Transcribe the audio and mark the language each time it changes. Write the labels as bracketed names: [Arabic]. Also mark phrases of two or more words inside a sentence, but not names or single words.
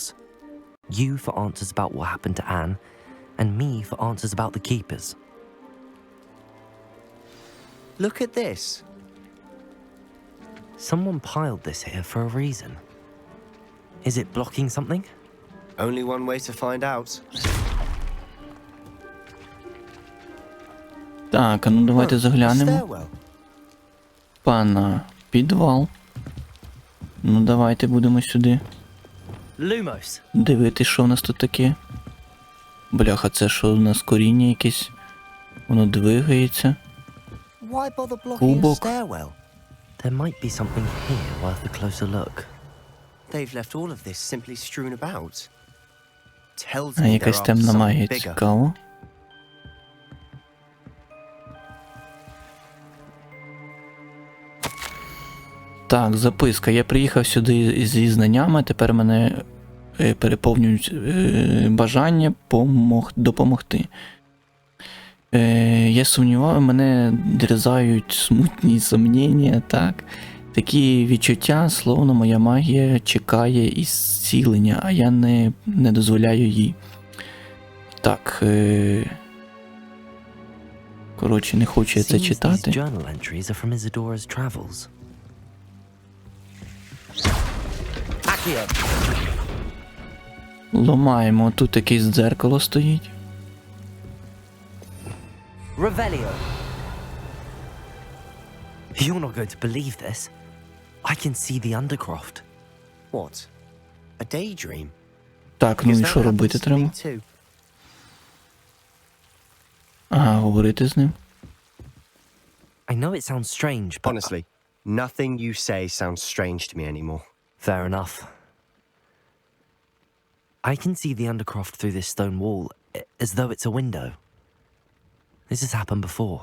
[English] You for answers about what happened to Anne, and me for answers about the keepers. Look at this. Someone piled this here for a reason. Is it blocking something? Only one way to find out. [Ukrainian] Так, а ну давайте заглянемо. [English] Stairwell. [Ukrainian] Пана, підвал. Ну давайте будемо сюди [English] Lumos. [Ukrainian] дивитись, що в нас тут таке. Бляха, це що у нас коріння якесь? Воно двигається. [English] Why bother blocking a [Ukrainian] Кубок. [English] stairwell? There might be something here worth a closer look. They've left all of this simply strewn about. Tells [Ukrainian] А [English] me they're [Ukrainian] якась [English] after [Ukrainian] темна [English] something [Ukrainian] магія, [English] bigger. [Ukrainian] цікаво. Так, записка. Я приїхав сюди зі знаннями, тепер мене переповнюють бажання допомогти. Я сумніваю, мене дерзають смутні сумніння, так. Такі відчуття, словно моя магія чекає ісцілення, а я не дозволяю їй. Так. Коротше, не хочу я це [English] Seems these [Ukrainian] читати. [English] journal entries are from Isadora's travels. Accio. [Ukrainian] Ломаємо. Тут якесь дзеркало стоїть. [English] Revelio. You're not going to believe this. I can see the Undercroft. What? A daydream? [Ukrainian] Так, ну [English] Because [Ukrainian] і [English] that [Ukrainian] що робити [English] happens to [Ukrainian] треба? [English] me too. [Ukrainian] Ага, говорити з ним. [English] I know it sounds strange, but... Honestly, nothing you say sounds strange to me anymore. Fair enough. I can see the Undercroft through this stone wall, as though it's a window. This has happened before.